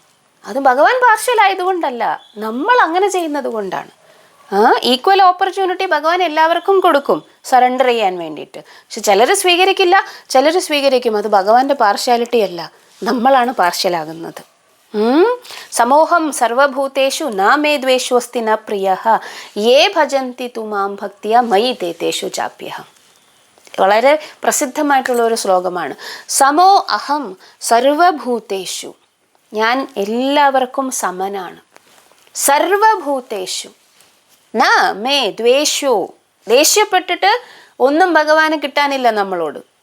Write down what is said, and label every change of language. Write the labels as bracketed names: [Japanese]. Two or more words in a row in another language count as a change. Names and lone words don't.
[Malayalam] അത് ഭഗവാൻ പാർഷ്യലായതുകൊണ്ടല്ല, നമ്മൾ അങ്ങനെ ചെയ്യുന്നത് കൊണ്ടാണ്. [English] equal opportunity [Malayalam] ഭഗവാൻ എല്ലാവർക്കും കൊടുക്കും സറണ്ടർ ചെയ്യാൻ വേണ്ടിയിട്ട്. പക്ഷെ ചിലർ സ്വീകരിക്കില്ല, ചിലർ സ്വീകരിക്കും. അത് ഭഗവാന്റെ പാർഷ്യാലിറ്റി അല്ല, നമ്മളാണ് പാർഷ്യലാകുന്നത്. [Sanskrit] സമോഹം സർവഭൂതേഷു ന മേ ദ്വേഷു അസ്തി ന പ്രിയഃ യേ ഭജന്തി തു മാം ഭക്തിയാ മയി തേ തേഷു ചാപ്യഹം. [Malayalam] വളരെ പ്രസിദ്ധമായിട്ടുള്ള ഒരു ശ്ലോകമാണ്. [Sanskrit] സമോ അഹം സർവഭൂതേഷു, [Malayalam] ഞാൻ എല്ലാവർക്കും സമനാണ്. [Sanskrit] സർവഭൂതേഷു ന മേ ദ്വേഷു, [Malayalam] ദേഷ്യപ്പെട്ടിട്ട് ഒന്നും ഭഗവാന് കിട്ടാനില്ല നമ്മളോട്.